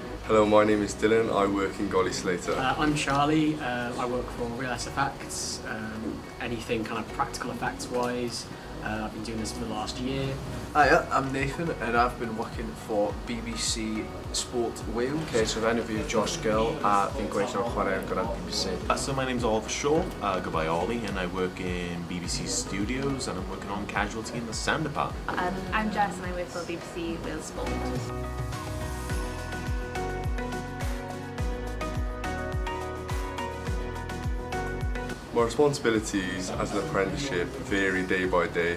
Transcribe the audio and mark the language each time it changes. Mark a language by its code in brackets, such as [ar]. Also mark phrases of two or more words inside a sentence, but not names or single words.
[en] Hello, my name is Dylan. I work in Golly Slater. I'm Charlie. I work for Real Effects. Anything kind of practical effects wise. I've been doing this for the last year. Hiya, I'm Nathan and I've been working for BBC Sport Wales. Okay, so then if you're Josh Gill, [cy] fi'n gweithio chwarae yn gyda'r BBC. [en] So my name's Oliver Shaw, goodbye Ollie, and I work in BBC Studios and I'm working on Casualty in the sound department. I'm Jess and I work for BBC Wales Sport. My responsibilities as an apprenticeship vary day by day.